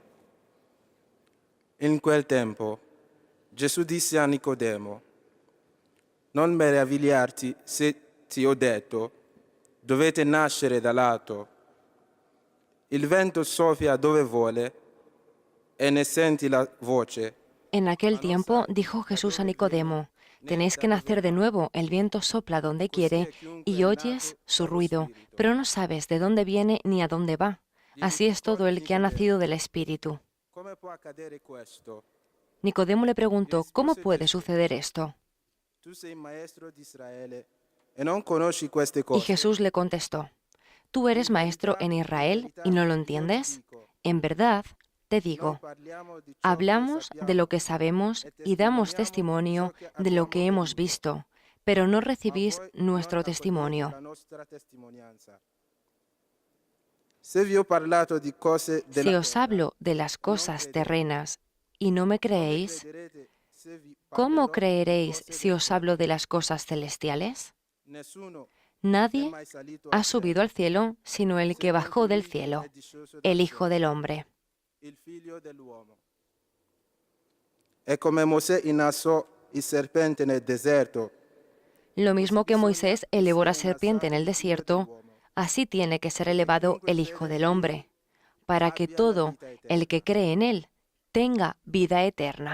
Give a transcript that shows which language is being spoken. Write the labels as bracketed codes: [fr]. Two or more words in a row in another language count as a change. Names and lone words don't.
[it] In quel tempo Gesù disse a Nicodemo: non meravigliarti se ti ho detto, dovete nascere dall'alto. Il vento soffia dove vuole e ne senti la voce. [es] En aquel tiempo dijo Jesús a Nicodemo: tenéis que nacer de nuevo, el viento sopla donde quiere y oyes su ruido, pero no sabes de dónde viene ni a dónde va. Así es todo el que ha nacido del Espíritu. [it] Come può accadere questo? [es] Nicodemo le preguntó: ¿cómo puede suceder esto? [it] Tu sei maestro di Israele e non conosci queste [es] Y [it] cose. [es] Jesús le contestó: ¿tú eres maestro en Israel y no lo entiendes? En verdad, te digo, hablamos de lo que sabemos y damos testimonio de lo que hemos visto, pero no recibís nuestro testimonio. [it] Se vi ho parlato di cose [es] Si [it] della [es] os hablo de las cosas terrenas y no me creéis, ¿cómo creeréis si os hablo de las cosas celestiales? [it] Nessuno [es] Nadie ha subido al cielo sino el que bajó del cielo, el Hijo del Hombre. [it] il figlio dell'uomo. E come Mosè innalzò il serpente nel deserto, [es] Lo mismo que Moisés elevó la serpiente en el desierto, así tiene que ser elevado el Hijo del Hombre, para que todo el que cree en él tenga vida eterna.